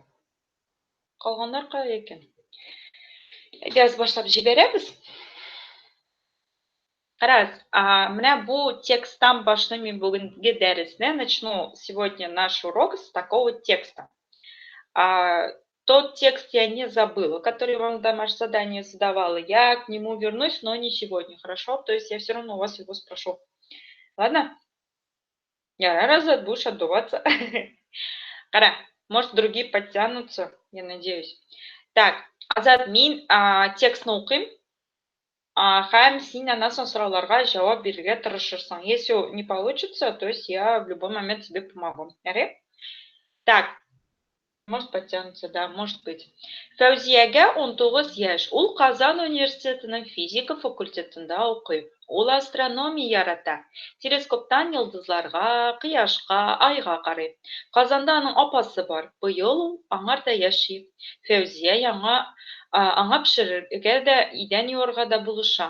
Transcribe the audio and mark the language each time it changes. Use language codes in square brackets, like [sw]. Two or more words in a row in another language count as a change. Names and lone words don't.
[tt] Калганнар кая икән? Әйдәгез, башлап җибәрәбез. Раз, менә бу текстан башлыйм бүгенге дәресне. [ru] Начну сегодня наш урок с такого текста. Тот текст я не забыла, который вам в домашнее задание задавала. Я к нему вернусь, но не сегодня, хорошо? То есть я все равно у вас его спрошу. Ладно? Я Азат, будешь отдуваться. Кара, может, другие подтянутся, я надеюсь. Так, [tt] Азат, мин текстны укыйм. Һәм син аннан соң сорауларга җавап бирергә тырышырсың. [ru] Если не получится, то есть я в любой момент тебе помогу. Так, может подтянуться, да, может быть. [tt] Фәүзиягә 19 яшь. Ул Казан университетының физика факультетында укый. Ул астрономия ярата. Телескоптан йолдызларга, кояшка, айга карый. Казанда аның апасы бар. Быел ул аңарда яши. Фәүзия аңа пешерергә дә, идән юарга да булыша.